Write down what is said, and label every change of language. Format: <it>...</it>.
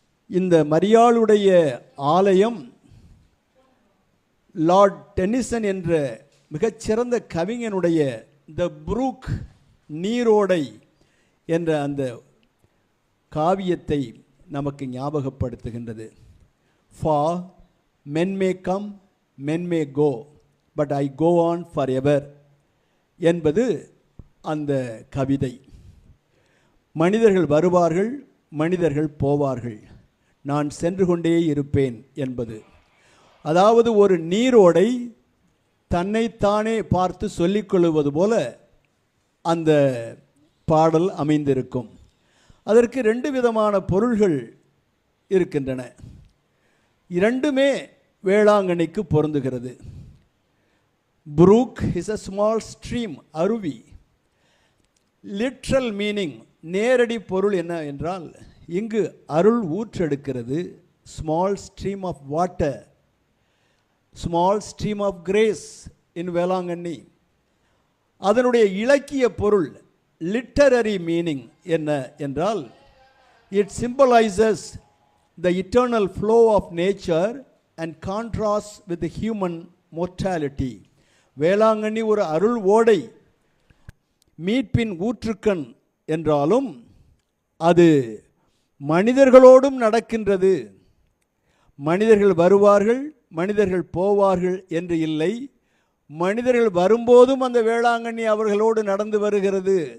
<ta>இந்த மரியாளுடைய ஆலயம் லார்ட் டென்னிசன் என்ற மிகச்சிறந்த கவிஞனுடைய த புரூக் நீரோடை என்ற அந்த காவியத்தை நமக்கு ஞாபகப்படுத்துகின்றது.</ta> <en>for men may come, men may go, but I go on forever</en> <ta>என்பது அந்த கவிதை. மனிதர்கள் வருவார்கள், மனிதர்கள் போவார்கள், நான் சென்று கொண்டே இருப்பேன் என்பது. அதாவது ஒரு நீரோடை தன்னைத்தானே பார்த்து சொல்லிக்கொள்வது போல அந்த பாடல் அமைந்திருக்கும். அதற்கு 2 விதமான பொருள்கள் இருக்கின்றன. இரண்டுமே வேளாங்கண்ணிக்கு பொருந்துகிறது.</ta> <en>brook is a small stream,</en> <ta>அருவி. லிட்ரல் மீனிங், நேரடி பொருள் என்ன என்றால், இங்கு அருள் ஊற்றெடுக்கிறது.</ta> <en>Small stream of water, small stream of grace in Velankanni.</en> <ta>அதனுடைய இலக்கிய பொருள்,</ta> <en>literary meaning</en> <ta>என்ன என்றால்,</ta> <en>It symbolises the eternal flow of nature and contrasts with the human mortality.</en> <ta>Velankanni ஒரு அருள் ஓடை, மீட்பின் ஊற்றுக்கண் என்றாலும் அது மனிதர்களோடும் நடக்கின்றது. மனிதர்கள் வருவார்கள், மனிதர்கள் போவார்கள் என்று இல்லை. மனிதர்கள் வரும்போதும் அந்த வேளாங்கண்ணி அவர்களோடு நடந்து வருகிறது.</ta>